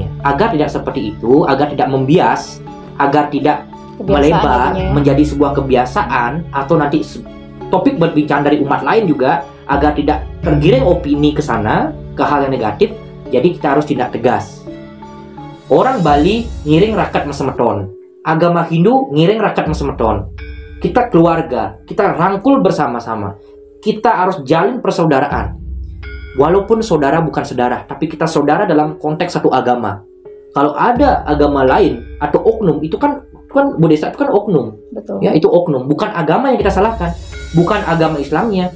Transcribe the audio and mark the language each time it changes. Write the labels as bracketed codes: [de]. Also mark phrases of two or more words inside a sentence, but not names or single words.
[id] Agar tidak seperti itu, agar tidak membias, agar tidak melebar menjadi sebuah kebiasaan atau nanti topik berbicara dari umat lain juga, agar tidak tergiring opini ke sana, ke hal yang negatif. Jadi kita harus tindak tegas. Orang Bali [ban] ngiring rakat mesemeton, [id] agama Hindu [ban] ngiring rakat mesemeton. [id] Kita keluarga, kita rangkul bersama-sama. Kita harus jalin persaudaraan. Walaupun saudara bukan saudara, tapi kita saudara dalam konteks satu agama. Kalau ada agama lain atau oknum, itu kan Bodesa itu kan oknum. Betul. Ya, itu oknum, bukan agama yang kita salahkan, bukan agama Islamnya.